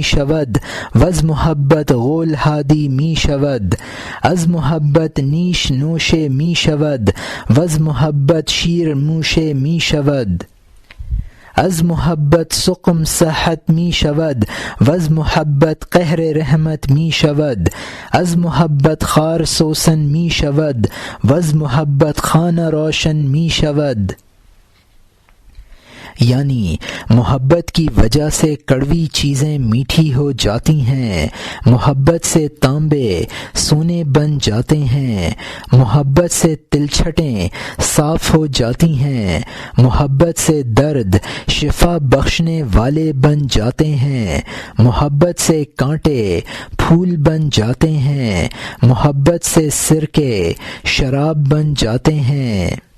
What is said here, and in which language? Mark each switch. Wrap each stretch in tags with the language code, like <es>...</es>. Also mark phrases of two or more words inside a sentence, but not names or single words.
<fa>شود، وز محبت غول ہادی می شود، از محبت نیش نوش می شود، وز محبت شیر موش می شود، از محبت سقم صحت می شود، وز محبت قہر رحمت می شود، از محبت خار سوسن می شود، وز محبت خانہ روشن می شود۔</fa> <ur>یعنی محبت کی وجہ سے کڑوی چیزیں میٹھی ہو جاتی ہیں، محبت سے تانبے سونے بن جاتے ہیں، محبت سے تلچھٹیں صاف ہو جاتی ہیں، محبت سے درد شفا بخشنے والے بن جاتے ہیں، محبت سے کانٹے پھول بن جاتے ہیں، محبت سے سرکے شراب بن جاتے ہیں۔</ur>